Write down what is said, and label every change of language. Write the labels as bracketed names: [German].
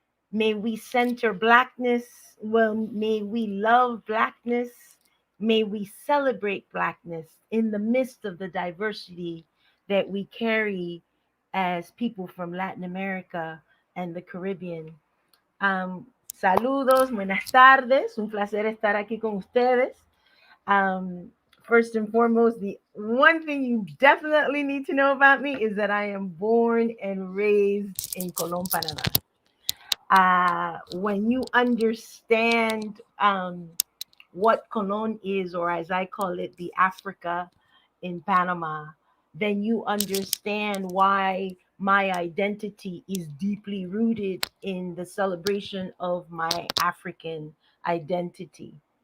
[English] May we center Blackness. Well, may we love Blackness. May we celebrate Blackness in the midst of the diversity that we carry as people from Latin America and the Caribbean. [Spanish] Saludos, buenas tardes. Un placer estar aquí con ustedes. [English] First and foremost, the one thing you definitely need to know about me is that I am born and raised in Colón, Panama. When you understand what Colón is, or as I call it, the Africa in Panama, then you understand why my identity is deeply rooted in the celebration of my African identity.